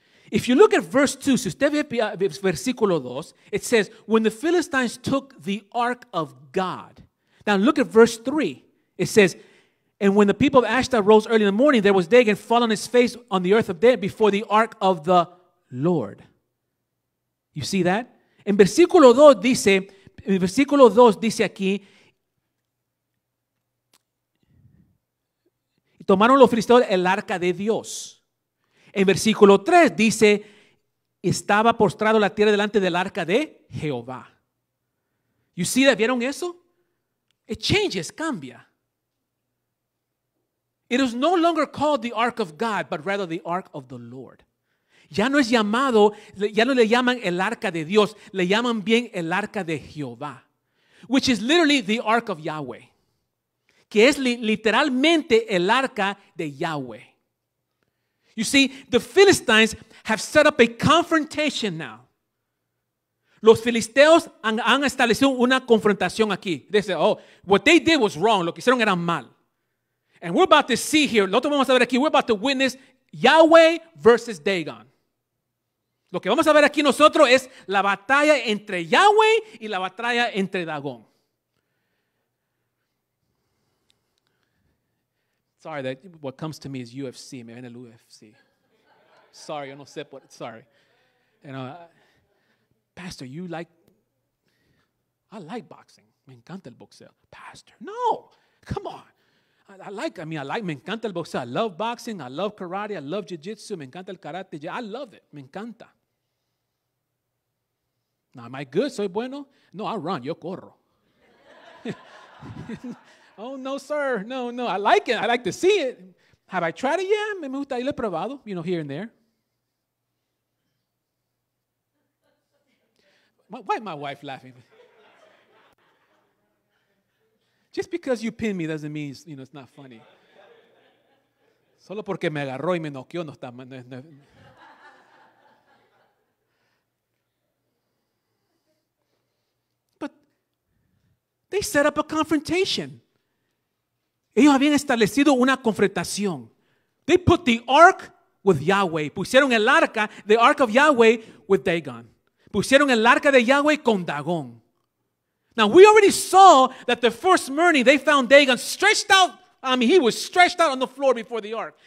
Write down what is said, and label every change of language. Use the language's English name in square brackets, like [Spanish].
[English] If you look at verse 2, [Spanish] si usted ve versículo 2, [English] it says, when the Philistines took the ark of God. Now look at verse 3. It says, and when the people of Ashdod rose early in the morning, there was Dagon fall on his face on the earth of dead before the ark of the Lord. You see that? [Spanish] En versículo 2 dice aquí, y tomaron los filisteos el arca de Dios. En versículo 3 dice, estaba postrado la tierra delante del arca de Jehová. [English] You see that? [Spanish] ¿Vieron eso? [English] It changes, [Spanish] cambia. [English] It is no longer called the ark of God, but rather the ark of the Lord. [Spanish] Ya no es llamado, ya no le llaman el arca de Dios, le llaman bien el arca de Jehová, [English] which is literally the ark of Yahweh, [Spanish] que es literalmente el arca de Yahweh. [English] You see, the Philistines have set up a confrontation now. [Spanish] Los filisteos han establecido una confrontación aquí. [English] They say, oh, what they did was wrong. [Spanish] Lo que hicieron era mal. [English] And we're about to see here, [Spanish] lo que vamos a ver aquí, [English] we're about to witness Yahweh versus Dagon. [Spanish] Lo que vamos a ver aquí nosotros es la batalla entre Yahweh y la batalla entre Dagón. [English] Sorry, that what comes to me is UFC. [Spanish] Me ven el UFC. [English] Sorry, [Spanish] yo no sé por. [English] Sorry. You know, Pastor, I like boxing. [Spanish] Me encanta el boxeo. [English] Pastor, no, come on. Me encanta el boxeo. I love boxing. I love karate. I love jiu-jitsu. [Spanish] Me encanta el karate. [English] I love it. [Spanish] Me encanta. [English] Now, am I good? [Spanish] ¿Soy bueno? [English] No, I run. [Spanish] Yo corro. [English] Oh, no, sir. No, no. I like it. I like to see it. Have I tried it? Yeah, [Spanish] me gusta. Y lo he probado, [English] here and there. Why is my wife laughing? Just because you pin me doesn't mean, it's not funny. [Spanish] Solo porque me agarró y me noqueó no está. [English] No. But they set up a confrontation. [Spanish] Ellos habían establecido una confrontación. [English] They put the ark with Yahweh. [Spanish] Pusieron el arca, [English] the ark of Yahweh with Dagon. [Spanish] Pusieron el arca de Yahweh con Dagón. [English] Now we already saw that the first morning they found Dagon stretched out. He was stretched out on the floor before the ark.